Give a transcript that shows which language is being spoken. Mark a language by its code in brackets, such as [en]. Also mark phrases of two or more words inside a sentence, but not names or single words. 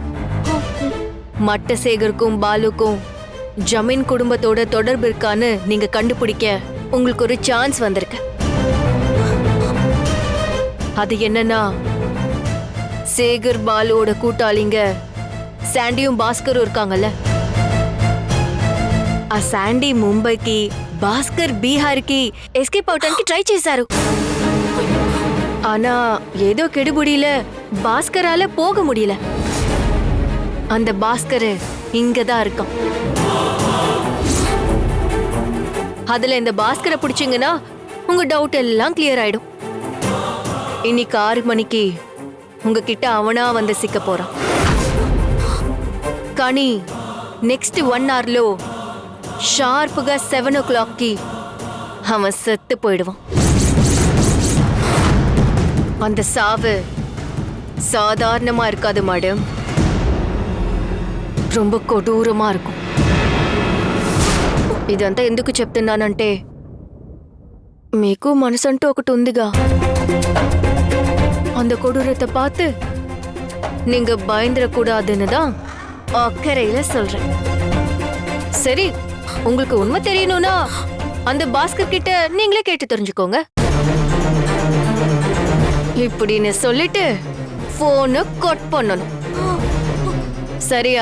[ta] மட்டசேகருக்கும் பாலுக்கும் ஜமீன் குடும்பத்தோட தொடர்பு இருக்கான்னு நீங்க கண்டுபிடிக்க உங்களுக்கு ஒரு சான்ஸ் வந்திருக்கு. அது என்னன்னா, சேகர் பாலுவோட கூட்டாளிங்க சாண்டியும் பாஸ்கரும் இருக்காங்கல்ல, [te] ఆ శాండీ ముంబైకి, భాస్కర్ బీహార్కి ఎస్కేప్ అవటానికి ట్రై చేశారు. [ta] ஆனா ஏதோ கெடுபுடியில பாஸ்கரால போக முடியல. அந்த பாஸ்கர் இங்கதான் இருக்கான். அதுல இந்த பாஸ்கரை பிடிச்சிங்கன்னா உங்க டவுட் எல்லாம் கிளியர் ஆயிடும். இன்னைக்கு 6 மணிக்கு உங்ககிட்ட அவனா வந்து சிக்க போறான். [te] కానీ [en] next 1 hour sharp [te] 7 o'clockకి [ta] அவன் செத்து போயிடுவான். அந்த சாவு சாதாரணமா இருக்காது மேடம், ரொம்ப కొడూరமா இருக்கும். [te] ఇదంతా ఎందుకు చెప్తున్నానంటే, మీకు మనసంటూ ఒకటి ఉందిగా. [ta] அந்த கொடூரத்தை பார்த்து நீங்க பயந்துடக்கூடாதுன்னு தான் அக்கறையில சொல்றேன். சரி, உங்களுக்கு உண்மை தெரியணும்னா அந்த பாஸ்கர் கிட்ட நீங்களே கேட்டு தெரிஞ்சுக்கோங்க. இப்படின்னு சொல்லிட்டு போனை கட் பண்ணணும், சரியா?